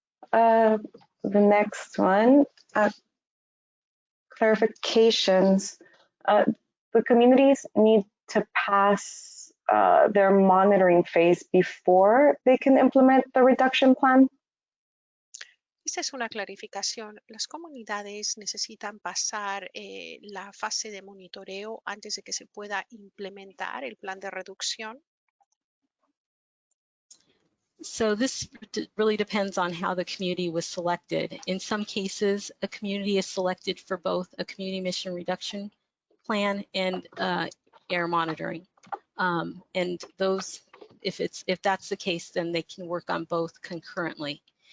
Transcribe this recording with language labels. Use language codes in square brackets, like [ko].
[en] The next one, clarifications. The communities need to pass their monitoring phase before they can implement the reduction plan? [es] Esta es una clarificación. Las comunidades necesitan pasar la fase de monitoreo antes de que se pueda implementar el plan de reducción. [en] So this really depends on how the community was selected. In some cases, a community is selected for both a community emission reduction plan and air monitoring. And those, if that's the case, then they can work on both concurrently.